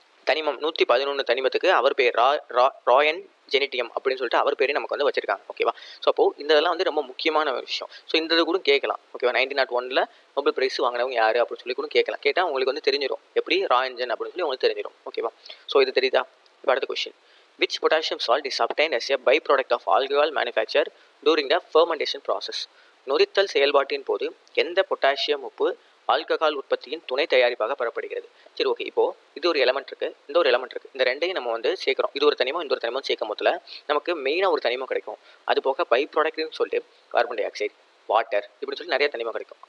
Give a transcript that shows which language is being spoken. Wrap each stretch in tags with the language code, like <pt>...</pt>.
<ta>தனிமம் 111 தனிமத்துக்கு அவர் பேர் ராயன் ஜெனிட்டியம் அப்படின்னு சொல்லிட்டு அவர் பேரே நமக்கு வந்து வச்சிருக்காங்க. ஓகேவா? ஸோ அப்போது இந்த இதெல்லாம் வந்து ரொம்ப முக்கியமான விஷயம். ஸோ இந்த இது கூட கேட்கலாம். ஓகேவா? 1901 நோபல் பிரைஸ் வாங்கினவங்க யார் அப்படின்னு சொல்லி கூட கேட்கலாம். கேட்டால் உங்களுக்கு வந்து தெரிஞ்சிடும் எப்படி ராயன்ஜன் அப்படின்னு சொல்லி உங்களுக்கு தெரிஞ்சிடும். ஓகேவா? ஸோ இது தெரியுதா? இப்போ அடுத்த question.</ta> <en>Which potassium salt is obtained as a byproduct of alcohol manufacture during the fermentation process?</en> <ta>நொதித்தல் செயல்பாட்டின் போது எந்த பொட்டாசியம் உப்பு ஆல்கஹால் உற்பத்தியின் துணை தயாரிப்பாக பெறப்படுகிறது? சரி, ஓகே. இப்போ இது ஒரு எலமெண்ட் இருக்குது, இந்த ஒரு எலமெண்ட் இருக்குது. இந்த ரெண்டையும் நம்ம வந்து சேர்க்குறோம். இது ஒரு தனிமம், இந்த ஒரு தனிமம் சேர்க்கும் போதில் நமக்கு மெயினாக ஒரு தனிமம் கிடைக்கும். அது போக பை ப்ராடக்ட்னு சொல்லிட்டு கார்பன் டை ஆக்சைடு, வாட்டர் இப்படின்னு சொல்லி நிறைய தனிமம் கிடைக்கும்.</ta>